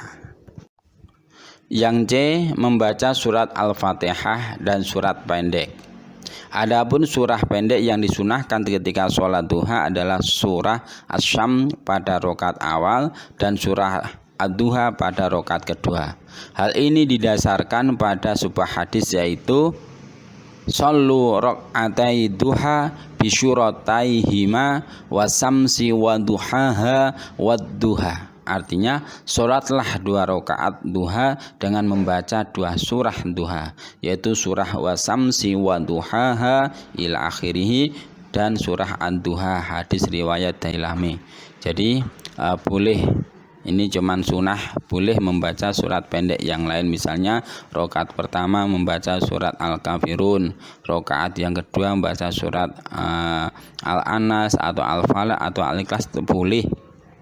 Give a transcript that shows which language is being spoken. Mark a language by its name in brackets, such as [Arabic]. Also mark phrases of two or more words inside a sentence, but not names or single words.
[Indonesian] Yang C, membaca surat Al-Fatihah dan surat pendek. Adapun surah pendek yang disunahkan ketika sholat duha adalah surah Asy-Syams pada rakaat awal dan surah Ad-Duha pada rakaat kedua. Hal ini didasarkan pada sebuah hadis yaitu [Arabic] صلوا ركعتي الضحى بسورتيهما والشمس وضحاها والضحى. [Indonesian] Artinya sholatlah 2 rakaat duha dengan membaca 2 surah duha, yaitu surah [Arabic] والشمس وضحاها إلى آخره [Indonesian] dan surah ad-duha. Hadis riwayat Dailami. Jadi boleh, ini cuman sunnah, boleh membaca surat pendek yang lain. Misalnya rakaat pertama membaca surat Al-Kafirun, rakaat yang kedua membaca surat Al-Anas atau Al-Falaq atau Al-Ikhlas, boleh.